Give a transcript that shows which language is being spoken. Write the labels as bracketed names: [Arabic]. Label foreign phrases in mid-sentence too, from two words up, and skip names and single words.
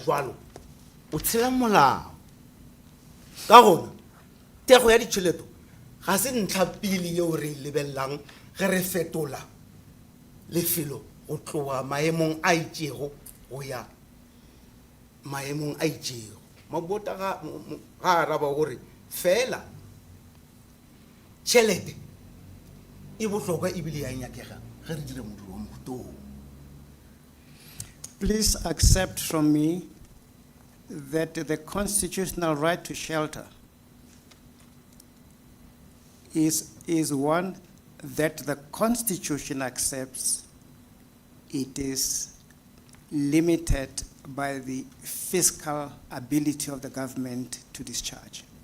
[Northern Sotho] jwalo o tshela molao ka gona thekgo ya ditšhelete ga se ntlha pele yeo re e lebelelang ge re fetola lefelo go tloga maemong a itšego go ya maemong a itšego mabota ga araba gore fela tšhelete e bohlokwa ebile ya nyakega ge re dire modiro wa motong. [English] Please accept from me that the constitutional right to shelter is one that the Constitution accepts. It is limited by the fiscal ability of the government to discharge.